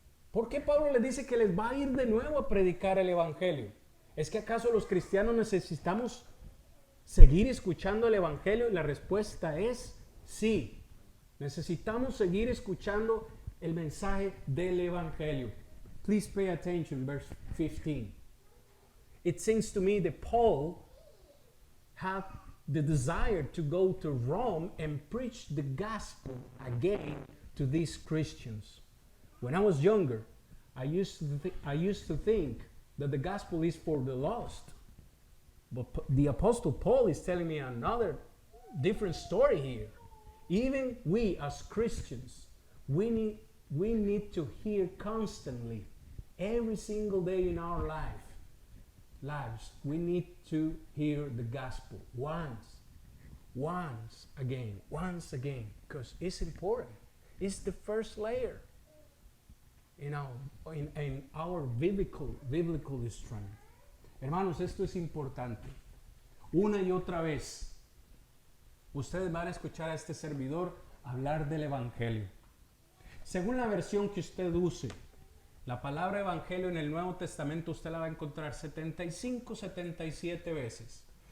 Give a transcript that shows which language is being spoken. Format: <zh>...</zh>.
<es>¿Por qué Pablo les dice que les va a ir de nuevo a predicar el evangelio? ¿Es que acaso los cristianos necesitamos seguir escuchando el evangelio? Y la respuesta es sí. Necesitamos seguir escuchando el mensaje del evangelio.</es> <en>Please pay attention, verse 15. It seems to me that Paul had the desire to go to Rome and preach the gospel again to these Christians. When I was younger, I used to think that the gospel is for the lost. But the Apostle Paul is telling me another different story here. Even we as Christians, we need to hear constantly, every single day in our lives, we need to hear the gospel once again, because it's important. It's the first layer in our biblical strength.</en> <es>Hermanos, esto es importante. Una y otra vez, ustedes van a escuchar a este servidor hablar del evangelio. Según la versión que usted use, la palabra evangelio en el Nuevo Testamento usted la va a encontrar 75, 77 veces.</es>